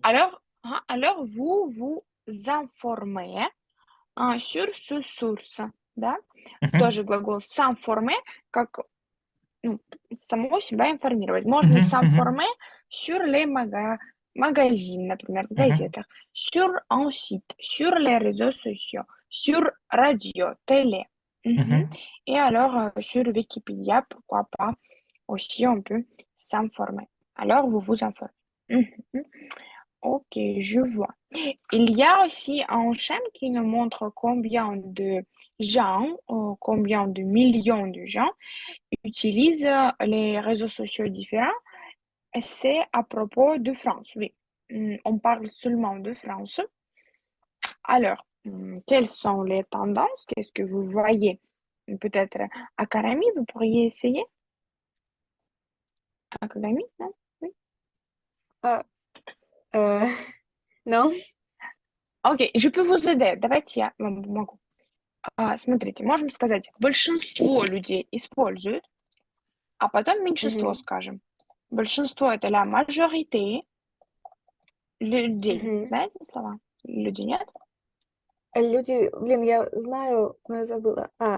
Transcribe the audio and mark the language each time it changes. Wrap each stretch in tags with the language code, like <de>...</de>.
<fr>Alors vous vous informez sur ce source, да? Мгм.</fr> <ru>Тоже глагол s'informer, как ну, самого себя информировать. Можно Мгм. Мгм.</ru> <fr>s'informer sur les magazines,</fr> <ru>например, в Мгм. газетах,</ru> <fr>sur un site, sur les réseaux sociaux, sur radio, télé. Mhm. Мгм. Et alors, sur Wikipédia, pourquoi pas, aussi on peut s'informer. Alors, vous vous informez. Mhm. Ok, je vois. Il y a aussi un schéma qui nous montre combien de gens, combien de millions de gens utilisent les réseaux sociaux différents. Et c'est à propos de France, oui. On parle seulement de France. Alors, quelles sont les tendances? Qu'est-ce que vous voyez? Peut-être Académie, vous pourriez essayer? Académie, non? Oui. А, э, ну, Окей, je peux vous aider.</fr> <ru>Давайте я вам помогу. Смотрите, можем сказать, большинство людей используют, а потом меньшинство Мгм. скажем. Большинство — это</ru> <fr>la majorité</fr> <ru>людей. Мгм. Знаете слова? Люди, нет? Люди, блин, я знаю, но я забыла.</ru>